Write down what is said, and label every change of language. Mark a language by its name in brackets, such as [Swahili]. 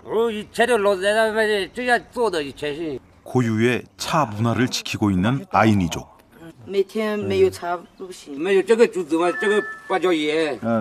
[Chinese] 以前的老人家们这样做的，以前是。 [Korean] 고유의 차 문화를 지키고 있는 아이니족. [Chinese] 每天没有茶不行。没有这个竹子嘛，这个芭蕉叶，